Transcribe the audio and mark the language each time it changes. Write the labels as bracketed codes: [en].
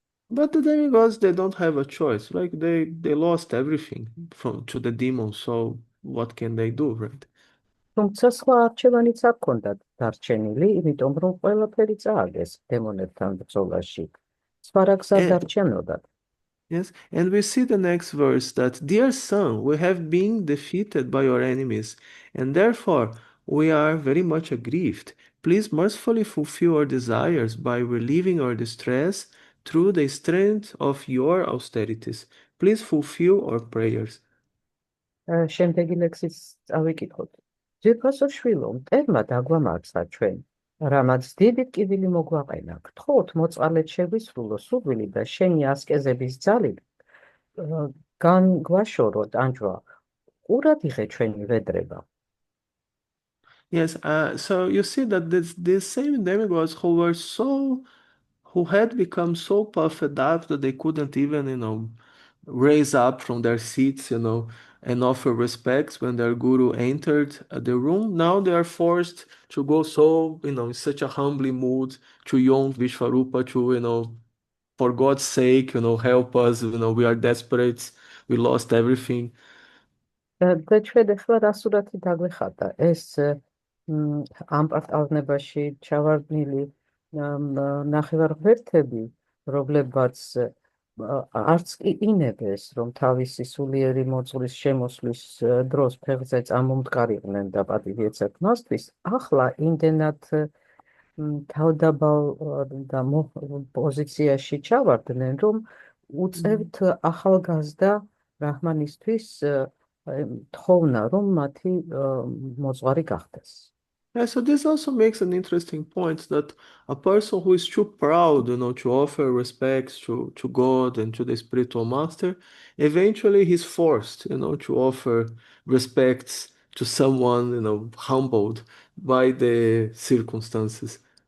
[en] But the demigods, they don't have a choice. Like they lost everything to the demons, so what can they do, right? [ka] თუმცა სხვა არჩევანიც არ ჰქონდათ დარჩენილი, იმიტომ რომ ყველაფერი წააგეს დემონებთან ბრძოლაში. სხვა რა გზა [en] And [ka] დარჩენოდათ. [en] yes, and we see the next verse that, dear son, we have been defeated by your enemies, and therefore we are very much aggrieved. Please mercifully fulfill our desires by relieving our distress through the strength of your austerities. Please fulfill our prayers. [ka] შემდეგი ლექსიც წავიკითხოთ. ძვირფასო შვილო, მტერმა დაგვამარცხა ჩვენ, რამაც დიდი ტკივილი მოგვაყენა. გთხოვთ მოწყალეთ შეგვისრულო სურვილი და შენი ასკეზების ძალით განგვაშოროთ ანჯვა. ყურად იღე ჩვენი ვედრება. [en] Yes, so you see that these same demigods who had become so puffed up that they couldn't even, raise up from their seats, and offer respects when their guru entered the room. Now they are forced to go so, in such a humbly mood to young Vishvarupa to, for God's sake, help us, we are desperate, we lost everything. [ka] და ჩვენ ახლა რა სურათი დაგვეხატა? ეს ამ პარტავნებაში ჩავარდნილი ნახევარღმერთები, რომლებაც არც კი ინებეს, რომ თავისი სულიერი მოძღვრის შემოსვლის დროს ფეხზე წამომდგარიყვნენ და პატივი ეცათ მასთვის, ახლა იმდენად თავდაბალ და პოზიციაში ჩავარდნენ, რომ უწევთ ახალგაზრდა ბრაჰმანისთვის თხოვნა, რომ მათი მოძღვარი გახდეს. [en] Yeah, so this also makes an interesting point that a person who is too proud, to offer respects to God and to the spiritual master, eventually he's forced, to offer respects to someone, humbled by the circumstances.